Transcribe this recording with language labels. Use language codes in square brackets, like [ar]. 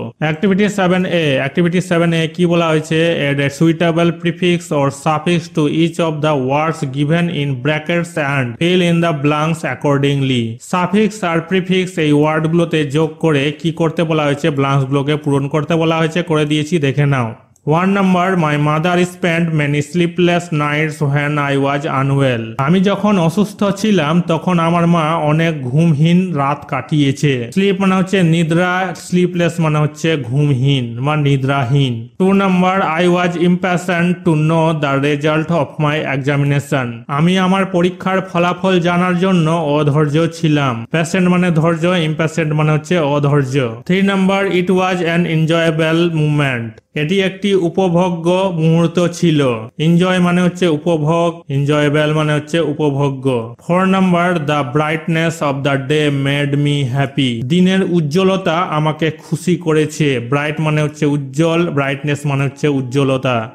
[en] activity 7A, activity 7A [bn] কি বলা হয়েছে, [en] Add a suitable prefix or suffix to each of the words given in brackets and fill in the blanks accordingly. [bn] Suffix আর prefix এই ওয়ার্ডগুলোতে যোগ করে কি করতে বলা হয়েছে, ব্ল্যাঙ্কসগুলোকে পূরণ করতে বলা হয়েছে, করে দিয়েছি, দেখে নাও। [en] 1 number, my mother spent many sleepless nights when I was unwell. [bn] আমি যখন অসুস্থ ছিলাম তখন আমার মা অনেক ঘুমহীন রাত কাটিয়েছে। স্লিপ মানে হচ্ছে নিদ্রা, স্লিপলেস মানে হচ্ছে ঘুমহীন বা নিদ্রাহীন। [en] 2 number, I was impatient to know the result of my examination. [bn] আমি আমার পরীক্ষার ফলাফল জানার জন্য অধৈর্য ছিলাম। প্যাশেন্ট মানে ধৈর্য, ইম্প্যাশেন্ট মানে হচ্ছে অধৈর্য। [en] 3 number, it was an enjoyable moment. [bn] এটি একটি উপভোগ্য মুহূর্ত ছিল। এনজয় মানে হচ্ছে উপভোগ, এনজয়েবল মানে হচ্ছে উপভোগ্য। [en] 4 number, the brightness of the day made me happy. [bn] দিনের উজ্জ্বলতা আমাকে খুশি করেছে। ব্রাইট মানে হচ্ছে উজ্জ্বল, ব্রাইটনেস মানে হচ্ছে উজ্জ্বলতা।